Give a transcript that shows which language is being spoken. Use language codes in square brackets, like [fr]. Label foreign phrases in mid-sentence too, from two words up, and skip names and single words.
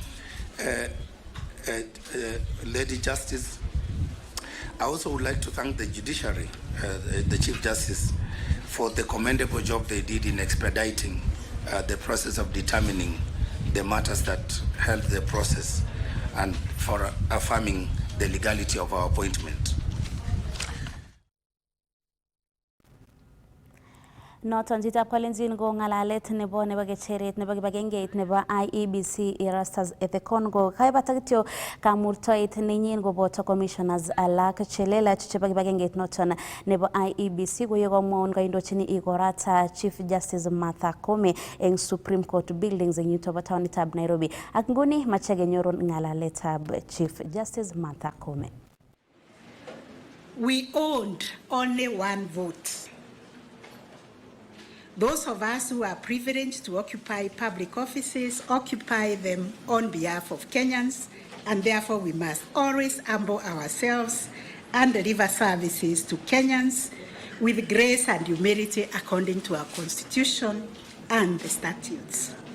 [en] Lady Justice, I also would like to thank the Judiciary, the Chief Justice, for the commendable job they did in expediting the process of determining the matters that held the process and for affirming the legality of our appointment. [kln] Noton chitab kalenjin ko ng'alalet nebo kecheret nebo kibagengeit nebo IEBC Erastus Ethekon ko kaibata kityo kamurtoit nenyin koboto commissioners alak chelelach chebo kibagengeit noton nebo IEBC ko yekomwaun kaindochini igorata Chief Justice Martha Koome eng Supreme Court buildings eng yuto bo taonitab Nairobi. Ak nguni mache kenyorun ng'alaletab Chief Justice Martha Koome. [en] We owned only one vote. Those of us who are privileged to occupy public offices occupy them on behalf of Kenyans, and therefore we must always humble ourselves and deliver services to Kenyans with grace and humility according to our Constitution and the statutes.